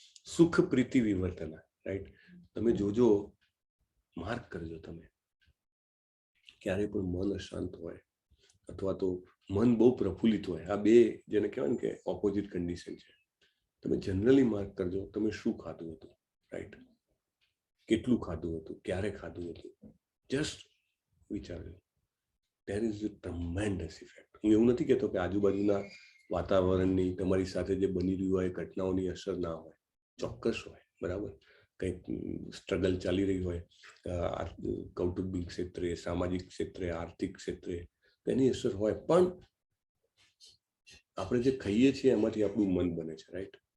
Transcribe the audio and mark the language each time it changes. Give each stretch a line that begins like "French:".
Gujarati: સુખ પ્રીતિ વિવર્તના, રાઈટ? તમે જોજો, માર્ક કરજો, તમે ક્યારે પણ મન અશાંત હોય અથવા તો મન બહુ પ્રફુલ્લિત હોય, આ બે જેને કહેવાય ને કે ઓપોઝિટ કન્ડિશન છે. તમે જનરલી માર્ક કરજો તમે શું ખાધું હતું, રાઈટ? કેટલું ખાધું હતું, ક્યારે ખાધું હતું, just વિચારજો.
English: there is a tremendous effect.
Gujarati: હું એવું નથી કહેતો કે આજુબાજુના વાતાવરણની, તમારી સાથે જે બની રહ્યું હોય ઘટનાઓની અસર ના હોય, ચોક્કસ હોય, બરાબર? કંઈક સ્ટ્રગલ ચાલી રહી હોય કૌટુંબિક ક્ષેત્રે, સામાજિક ક્ષેત્રે, આર્થિક ક્ષેત્રે, તેની અસર હોય. પણ આપણે જે ખાઈએ છીએ એમાંથી આપણું મન બને છે, રાઈટ?